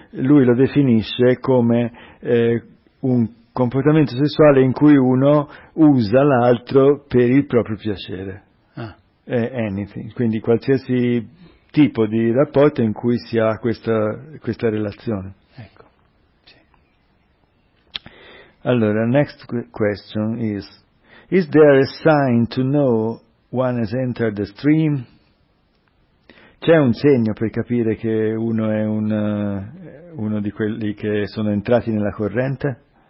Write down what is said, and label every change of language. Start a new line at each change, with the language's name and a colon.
Italian: Lui lo definisce come un comportamento sessuale in cui uno usa l'altro per il proprio piacere.
English: Anything.
Italian: Quindi qualsiasi tipo di rapporto in cui si ha questa relazione. Ecco. Sì.
English: Allora, next question is there a sign to know one has entered the stream?
Italian: C'è un segno per capire che uno è uno di quelli che sono entrati nella corrente?